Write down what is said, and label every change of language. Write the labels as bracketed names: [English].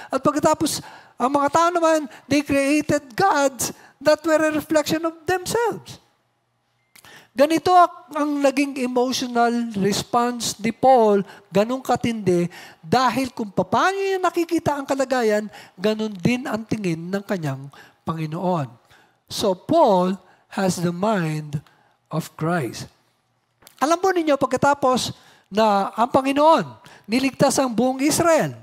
[Filipino] At pagkatapos, ang mga tao naman, [English] they created gods that were a reflection of themselves. [Filipino] Ganito ang naging emotional response ni Paul, ganun katindi, dahil kung paano niya nakikita ang kalagayan, ganun din ang tingin ng kanyang Panginoon. [English] So Paul has the mind of Christ. [Filipino] Alam po ninyo, pagkatapos na ang Panginoon niligtas ang buong Israel.